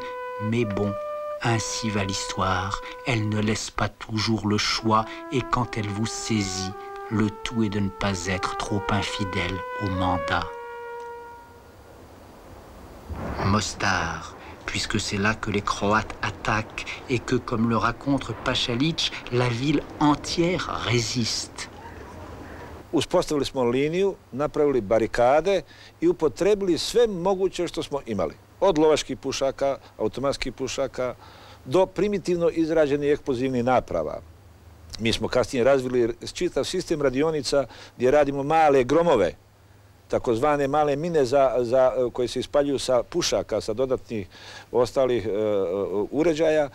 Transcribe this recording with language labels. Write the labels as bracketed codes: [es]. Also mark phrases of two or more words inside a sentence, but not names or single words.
[fr] Mais bon, ainsi va l'histoire. Elle ne laisse pas toujours le choix et quand elle vous saisit, le tout est de ne pas être trop infidèle au mandat. Mostar, puisque c'est là que les Croates attaquent et que, comme le raconte Pašalić, la ville entière résiste. [bs] Uspostavili smo liniju, napravili barikade i upotrebili sve moguće što smo imali. Od lovačkih pušaka, automatskih pušaka, do primitivno izrađenih eksplozivnih naprava. Mi smo kasnije razvili čitav sistem radionica gdje radimo male gromove, takozvane male mine koje se ispaljuju sa pušaka, sa dodatnih ostalih uređaja.